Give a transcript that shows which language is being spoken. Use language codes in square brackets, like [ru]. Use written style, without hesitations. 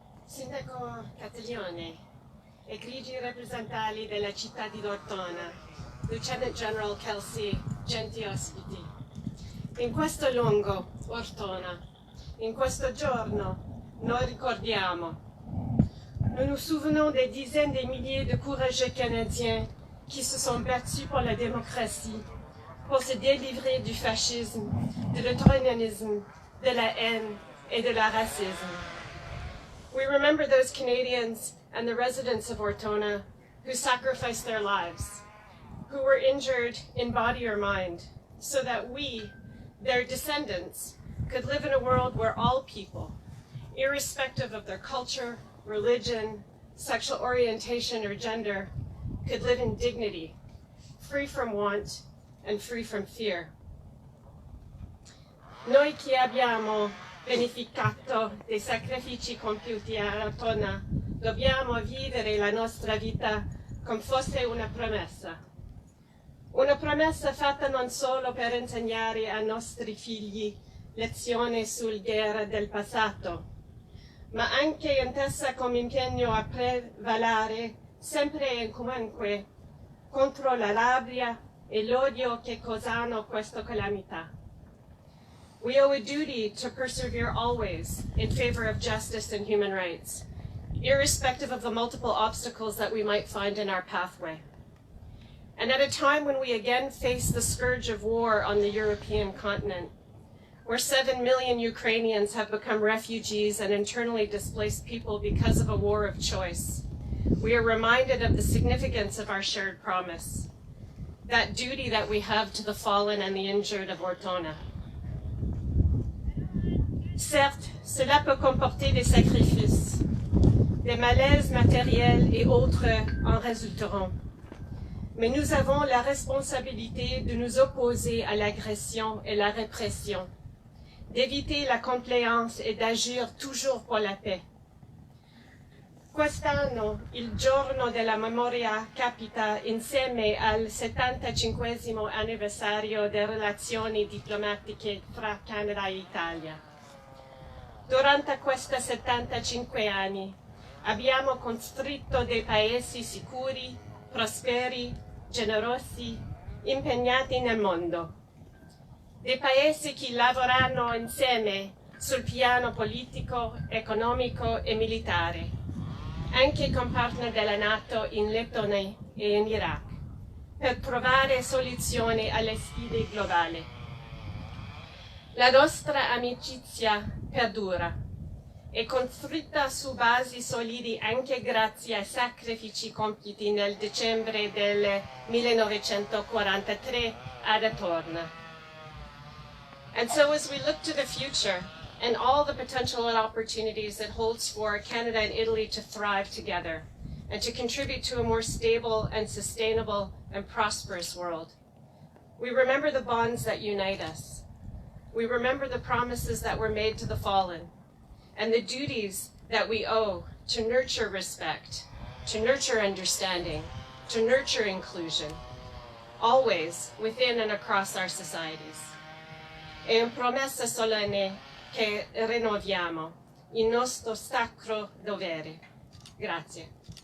[it] Sindaco Castiglione, egregi rappresentanti della città di Ortona, Lieutenant General Kelsey, genti ospiti. In questo lungo Ortona, in questo giorno, noi ricordiamo. [fr] Nous nous souvenons des dizaines de milliers de courageux Canadiens qui se sont battus pour la démocratie, pour se délivrer du fascisme, de l'autoritarisme, de la haine et de la racisme. [en] We remember those Canadians and the residents of Ortona who sacrificed their lives, who were injured in body or mind, so that we, their descendants, could live in a world where all people, irrespective of their culture, religion, sexual orientation, or gender, could live in dignity, free from want and free from fear. [it] Noi che abbiamo beneficiato dei sacrifici compiuti a Ortona, dobbiamo vivere la nostra vita come fosse una promessa. Una promessa fatta non solo per insegnare ai nostri figli lezioni sulla guerra del passato, ma anche intesa come impegno a prevalere sempre e comunque contro la rabbia e l'odio che causano questa calamità. [en] We owe a duty to persevere always in favor of justice and human rights, irrespective of the multiple obstacles that we might find in our pathway. And at a time when we again face the scourge of war on the European continent, where 7 million Ukrainians have become refugees and internally displaced people because of a war of choice, we are reminded of the significance of our shared promise, that duty that we have to the fallen and the injured of Ortona. [fr] Certes, cela peut comporter des sacrifices, des malaises matériels et autres en résulteront. Mais nous avons la responsabilité de nous opposer à l'agression et la répression, d'éviter la complaisance et d'agir toujours pour la paix. [it] Quest'anno il Giorno della Memoria capita insieme al 75° anniversario delle relazioni diplomatiche fra Canada e Italia. Durante questi 75 anni abbiamo costruito dei paesi sicuri, prosperi, generosi, impegnati nel mondo. Dei paesi che lavorano insieme sul piano politico, economico e militare, anche con partner della Nato in Lettonia e in Iraq, per trovare soluzioni alle sfide globali. La nostra amicizia perdura, è costruita su basi solidi anche grazie ai sacrifici compiuti nel dicembre del 1943 ad Ortona. [en] And so as we look to the future and all the potential and opportunities it holds for Canada and Italy to thrive together and to contribute to a more stable and sustainable and prosperous world, we remember the bonds that unite us. We remember the promises that were made to the fallen and the duties that we owe to nurture respect, to nurture understanding, to nurture inclusion, always within and across our societies. [it] È una promessa solenne che rinnoviamo il nostro sacro dovere. Grazie.